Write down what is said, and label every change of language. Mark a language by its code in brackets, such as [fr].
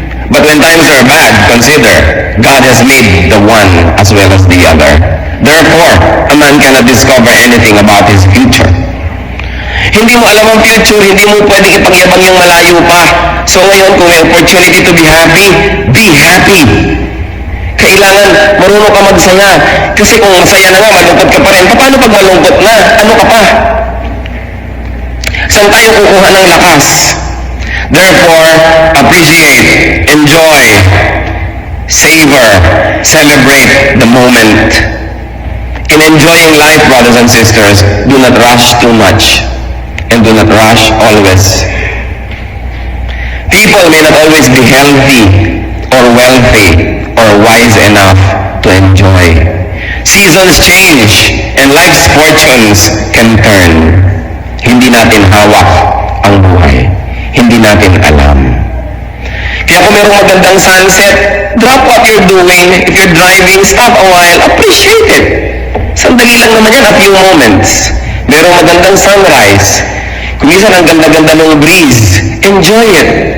[en] But when times are bad, consider, God has made the one as well as the other. Therefore, a man cannot discover anything about his future. [tl] Hindi mo alam ang future, hindi mo pwedeng ipagyabang yung malayo pa. [en] So [tl] ngayon, kung may [en] opportunity to be happy, be happy. [tl] Kailangan marunong ka magsaya. Kasi kung masaya na nga, malungkot ka pa rin. Paano pag malungkot na? Ano ka pa? Saan tayo kukuha ng lakas? [en] Therefore, appreciate, enjoy, savor, celebrate the moment. In enjoying life, brothers and sisters, do not rush too much and do not rush always. People may not always be healthy or wealthy or wise enough to enjoy. Seasons change and life's fortunes can turn. [tl] Hindi natin hawak ang buhay. Hindi natin alam. Kaya kung mayroong magandang sunset, [en] drop what you're doing. If you're driving, stop a while, appreciate it. [tl] Sandali lang naman yan, [en] a few moments. [tl] Merong magandang sunrise. Kung minsan ang ganda-ganda ng breeze, [en] enjoy it.